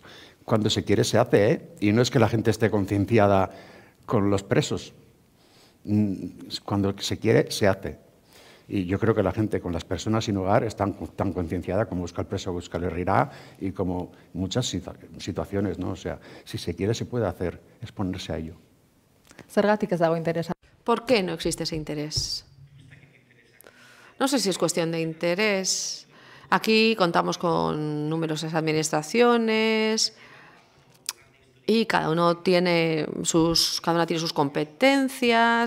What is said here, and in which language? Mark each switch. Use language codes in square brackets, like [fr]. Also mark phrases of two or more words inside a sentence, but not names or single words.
[es] Cuando se quiere se hace, ¿eh? Y no es que la gente esté concienciada con los presos. Cuando se quiere, se hace. Y yo creo que la gente con las personas sin hogar están tan concienciada como Euskal Preso, Euskal Herrira y como muchas situaciones, ¿no? O sea, si se quiere, se puede hacer, es ponerse a ello. [eu] Zergatik ez dago interesa? [es] ¿Por qué no existe ese interés? No sé si es cuestión de interés. Aquí contamos con numerosas administraciones y cada una tiene sus competencias.